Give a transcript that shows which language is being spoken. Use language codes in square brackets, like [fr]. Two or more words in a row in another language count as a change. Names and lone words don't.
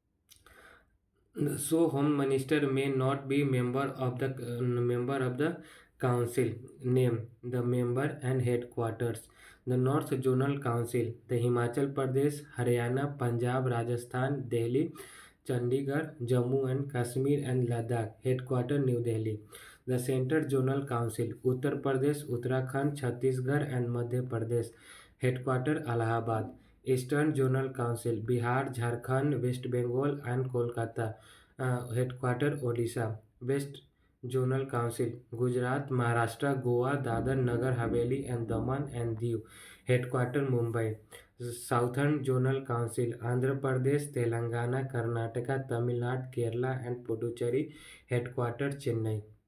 [en] So home minister may not be member of the Council name, the member and headquarters. The North Zonal Council, the Himachal Pradesh, Haryana, Punjab, Rajasthan, Delhi, Chandigarh, Jammu and Kashmir and Ladakh, headquarter New Delhi. The Central Zonal Council, Uttar Pradesh, Uttarakhand, Chhattisgarh and Madhya Pradesh, headquarter Allahabad. Eastern Zonal Council, Bihar, Jharkhand, West Bengal and Kolkata, headquarter Odisha. West Zonal Council, Gujarat, Maharashtra, Goa, Dadar, Nagar Haveli and Daman and Diu, headquarter Mumbai. Southern Zonal Council, Andhra Pradesh, Telangana, Karnataka, Tamil Nadu, Kerala and Puducherry, headquarter Chennai.